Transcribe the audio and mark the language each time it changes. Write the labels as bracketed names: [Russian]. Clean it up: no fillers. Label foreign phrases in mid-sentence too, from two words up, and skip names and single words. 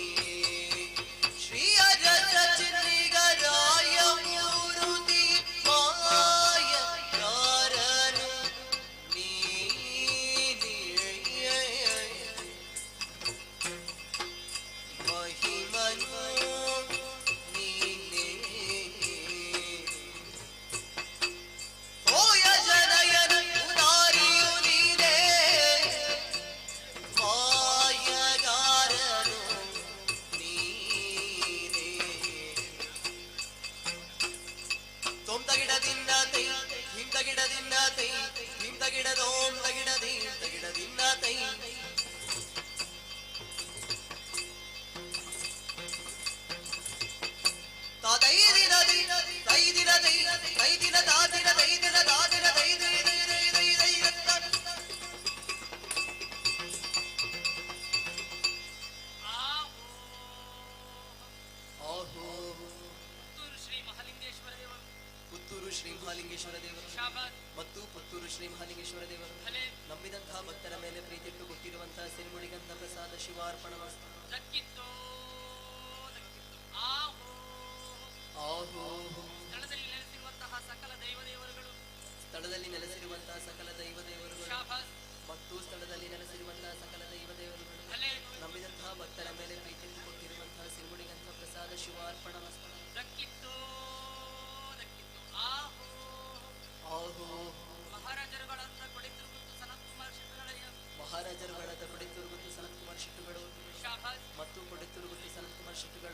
[Kannada] ಶ್ರೀಯರಸ ಚಿನ್ನಿಗರಾಯ ಮೂರುತಿ ಮಾಯಗಾರನು ನೀನೇ ಮಹಿಮನು ನೀನೇ ಓಯ ಜನಯನ ಉದಾರಿಯು ನೀನೇ ಮಾಯಗಾರನು ನೀನೇ ತೋಂ ತಗಿಡದಿನ್ನ ತೈ ಹಿಂ ತಗಿಡದಿನ್ನ ತೈ ಹಿಂ ತಗಿಡದೋಂ ತಗಿಡದಿ ತಗಿಡದಿನ್ನ ತೈ ತಾದೈ ದಿನ ದಿನ ತೈ ದಿನ ತೈ ತೈ ದಿನ ದಾದಿನ ತೈ ದಿನ ದಾದಿನ ತೈ ದೈ ದೈ ದೈ ದೈ ದೈ ರತ್ತ ಆಹೋ ಆಹೋ ಪುತ್ತೂರು ಶ್ರೀ ಮಹಾಲಿಂಗೇಶ್ವರ ದೇವರು ಪುತ್ತೂರು ಶ್ರೀ ಮಹಾಲಿಂಗೇಶ್ವರ ದೇವರು ಶಾಬಾಸ್ ಮತ್ತು ಪುತ್ತೂರು ಶ್ರೀ ಮಹಾಲಿಂಗೇಶ್ವರ ದೇವರು ಭಲೆ ನಂಬಿದಂತಹ ಭಕ್ತರ ಮೇಲೆ ಪ್ರೀತಿಟ್ಟು ಕೊಟ್ಟಿರುವಂತಹ ಸಿರಿಮುಡಿಗಂಥ ಪ್ರಸಾದ ಶಿವಾರ್ಪಣ ಮಸ್ತು ದಕ್ಕಿತ್ತೋ ಆಹೋ ಆಹೋ ಸ್ಥಳದಲ್ಲಿ ನೆಲೆಸಿರುವಂತಹ ಸಕಲ ದೈವ ದೇವರುಗಳು ಸ್ಥಳದಲ್ಲಿ ನೆಲೆಸಿರುವಂತಹ ಸಕಲ ದೈವ ದೇವರುಗಳು ಶಾಬಾಸ್ ಮತ್ತು ಸ್ಥಳದಲ್ಲಿ ನೆಲೆಸಿರುವಂತಹ ಸಕಲ ದೈವ ದೇವರುಗಳು ಭಲೆ ನಂಬಿದಂತಹ ಭಕ್ತರ ಮೇಲೆ ಪ್ರೀತಿಟ್ಟು ಕೊಟ್ಟಿರುವಂತಹ ಸಿರಿಮುಡಿಗಂಥ ಪ್ರಸಾದ ಶಿವಾರ್ಪಣ ಮಸ್ತು ದಕ್ಕಿತ್ತೋ ಆಹೋ ಆಹೋ ಮಹಾರಾಜರುಗಳಂತ ಕೊಡಿತಿರುವುದು ಸನತ್ಕುಮಾರ್ ಶಿವಗಳಯ್ಯ ಮಹಾರಾಜರುಗಳಾದ ಕೊಡಿತುರುಗುತ್ತಿ ಸನತ್ಕುಮಾರ್ ಶೆಟ್ಟುಗಳು ಶಾಬಾಸ್ ಮತ್ತು ಕೊಡಿತುರುಗುತ್ತಿ ಸನತ್ಕುಮಾರ್ ಶೆಟ್ಟುಗಳು